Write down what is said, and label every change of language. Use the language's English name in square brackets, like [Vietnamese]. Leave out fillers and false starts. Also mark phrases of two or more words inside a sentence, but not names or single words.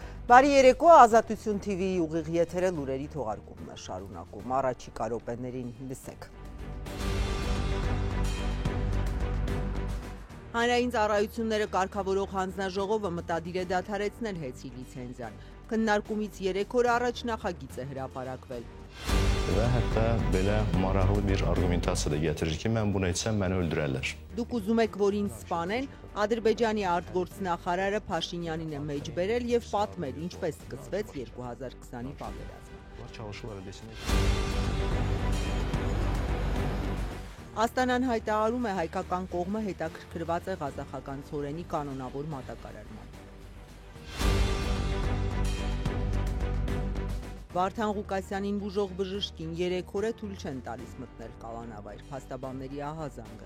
[Armenian] Բարի երեկո, Ազատություն TV-ի ուղիղ եթերը լուրերի թողարկումն է շարունակում, առաջիկա րոպեներին լսեք։ Հանրային ծառայությունները կարգավորող հանձնաժողովը մտադիր է դադարեցնել հեծի լիցենզիան։ Քննարկումից 3 օր առաջ նախագիծ է հրապարակվել։ [Azerbaijani] Və hətta belə maraqlı bir arqumentasiya da gətirir ki, mən bunu etsəm, məni öldürərlər. [Armenian] Դուք ուզում եք, որ ինձ սպանեն, Ադրբեջանի արտգործնախարարը Փաշինյանին է մեջ բերել եւ պատմել, ինչպես սկսվեց 2020-ի պատերազմը։ Աստանան հայտարարում է, հայկական կողմը հետաքրքրված է ղազախական ցորենի կանոնավոր մատակարարման։ Վարդան Ղուկասյանին բուժող բժշկին 3 օր է թույլ չեն տալիս մտնել կալանավայր, փաստաբանների ահազանգը։